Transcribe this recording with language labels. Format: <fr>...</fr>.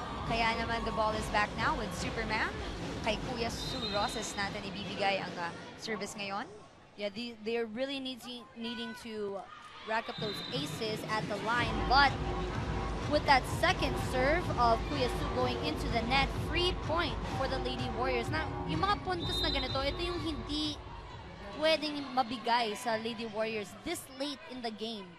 <tl>Kaya naman</tl> <en>the ball is back now with Superman.</en> <tl>Kay Kuya Sue Roses natin ibibigay ang service ngayon.</tl> <en>Yeah, they're really needing to rack up those aces at the line, but with that second serve of Kuya Sue going into the net, free point for the Lady Warriors.</en> <tl>Now, yung mga puntos na ganito, ito yung hindi pwedeng mabigay sa Lady Warriors</tl> <en>this late in the game.</en>